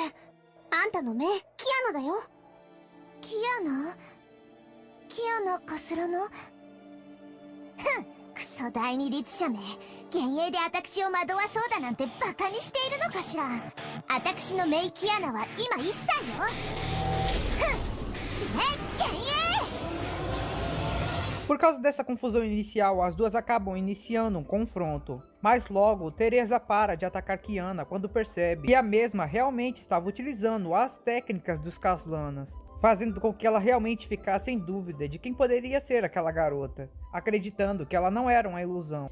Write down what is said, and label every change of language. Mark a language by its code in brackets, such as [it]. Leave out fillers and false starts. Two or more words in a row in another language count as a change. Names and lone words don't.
[ja] あんたの目、キアナだよ。キアナかすらの？ふん、クソ第二律者め。幻影で私を惑わそうだなんてバカにしているのかしら。私のメイキアナは今1歳よ。ふん、死ね、幻影。 [pt] Por causa dessa confusão inicial, as duas acabam iniciando um confronto. Mas logo, Teresa para de atacar Kiana quando percebe que a mesma realmente estava utilizando as técnicas dos Caslanas, fazendo com que ela realmente ficasse em dúvida de quem poderia ser aquela garota, acreditando que ela não era uma ilusão.